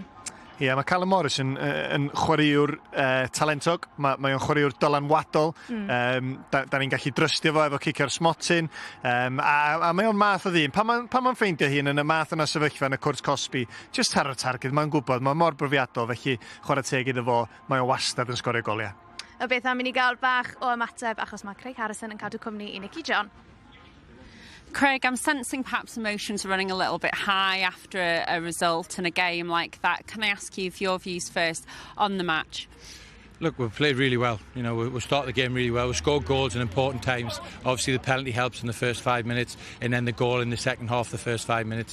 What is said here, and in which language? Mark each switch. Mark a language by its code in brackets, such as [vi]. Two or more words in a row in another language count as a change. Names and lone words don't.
[cy] Ie, mae Callum Morris yn chwaraewr talentog, mae o'n chwaraewr dylanwadol, da ni'n gallu drystio fo efo cicio'r smotyn, a mae o'n math o ddyn. Pan mae'n ffeindio hun yn y math yna sefyllfa yn y cwrs Cosby, just ar y targed, mae'n gwybod, mae'n mor brofiadol, felly chwarae teg iddo fo, mae o'n wastad yn sgorio goliau. Y beth am i ni gael bach o ymateb, achos mae Craig Harrison yn cadw cwmni I Nicky John. Craig, [en] I'm sensing perhaps emotions are running a little bit high after a result in a game like that. Can I ask you for your views first on the match? Look, we've played really well. You know, we started the game really well. We scored goals in important times. Obviously, the penalty helps in the first 5 minutes, and then the goal in the second half, the first 5 minutes.